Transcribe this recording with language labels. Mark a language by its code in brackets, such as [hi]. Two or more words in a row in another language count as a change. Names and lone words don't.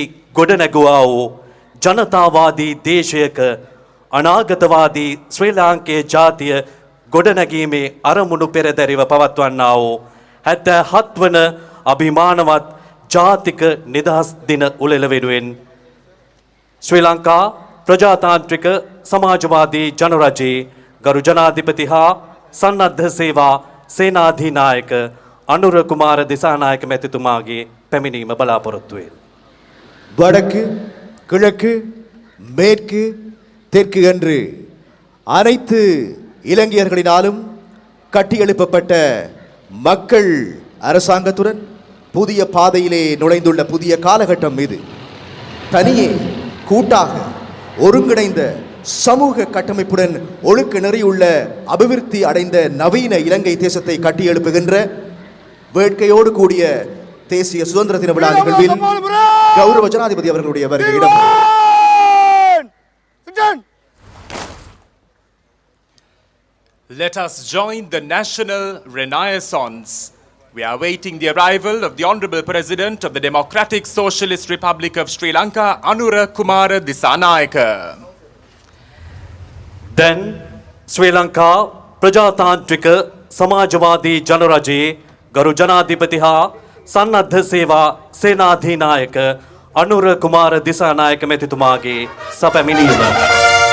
[si] ගොඩනැගුවා වූ ජනතාවාදී දේශයක අනාගතවාදී ශ්‍රී ලාංකේය ජාතිය ගොඩනැගීමේ අරමුණු පෙරදැරිව පවත්වන්නා වූ 77 වන අභිමානවත් ජාතික නිදහස් දින උළෙල වෙනුවෙන් ශ්‍රී ලංකා ප්‍රජාතාන්ත්‍රික සමාජවාදී ජනරජයේ ගරු ජනාධිපති හා සන්නද්ධ සේවා සේනාධිනායක අනුර කුමාර දිසානායක මැතිතුමාගේ පැමිණීම බලාපොරොත්තු වෙන. [ta] வடக்கு கிழக்கு மேற்கு தெற்கு என்று அனைத்து இலங்கையர்களினாலும் கட்டியெழுப்பப்பட்ட மக்கள் அரசாங்கத்துடன் புதிய பாதையிலே நுழைந்துள்ள புதிய காலகட்டம் இது. தனியே கூட்டாக ஒருங்கிணைந்த சமூக கட்டமைப்புடன் ஒழுக்க நெறியுள்ள அபிவிருத்தி அடைந்த நவீன இலங்கை தேசத்தை கட்டியெழுப்புகின்ற வேட்கையோடு கூடிய தேசிய சுதந்திர தின விழா நிகழ்வில் கௌரவ ஜனாதிபதி அவர்களுடைய வருகையிடம் [en] Let us join the national renaissance. We are awaiting the arrival of the Honourable President of the Democratic Socialist Republic of Sri Lanka, Anura Kumara Disanayaka. [si] දැන් ශ්‍රී ලංකා ප්‍රජාතාන්ත්‍රික සමාජවාදී ජනරජයේ ගරු ජනාධිපති හා සන්නද්ධ සේවා සේනාධිනායක අනුර කුමාර දිසානායක මැතිතුමාගේ සැපැමිණීම